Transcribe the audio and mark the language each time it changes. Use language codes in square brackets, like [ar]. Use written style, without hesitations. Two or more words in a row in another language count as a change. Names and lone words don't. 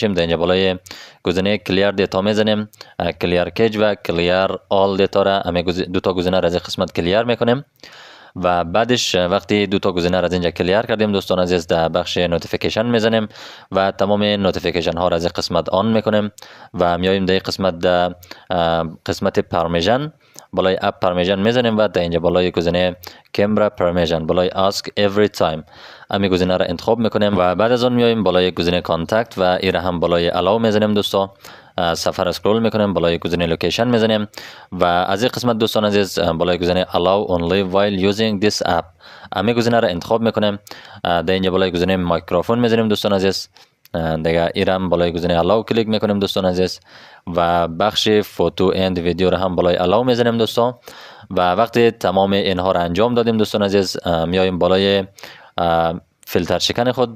[fa] در اینجا بالای گزینه [en] clear data [fa] میزنیم، [en] clear cache [fa] و [en] clear all data [fa] را دو تا گزینه را از قسمت کلیر میکنیم و بعدش وقتی دو تا گزینه را از اینجا کلیر کردیم دوستان عزیز، در بخش نوتیفیکیشن میزنیم و تمام نوتیفیکیشن ها را از قسمت آن میکنیم و میایم در قسمت پرمیشن بالای [en] app permission [fa] میزنیم و در اینجا بالای گزینه [en] camera permission [fa] بالای [en] ask every time [fa] امی گزینه را انتخاب میکنیم و بعد از اون میایم بالای گزینه کانتکت و ایره هم بالای الاو میزنیم دوستا. سفر اسکرول میکنیم، بالای گزینه لوکیشن میزنیم و از این قسمت دوستان عزیز بالای گزینه [en] allow only while using this app [fa] امی گزینه را انتخاب میکنیم. در اینجا بالای گزینه میکروفون میزنیم دوستان عزیز. دیگه ایرم بالای گزینه الاو کلیک میکنیم دوستان عزیز و بخش [en] photo and video [fa] را هم بالای الاو میزنیم دوستان و وقتی تمام اینها را انجام دادیم دوستان عزیز، میایم بالای فیلتر شکن خود.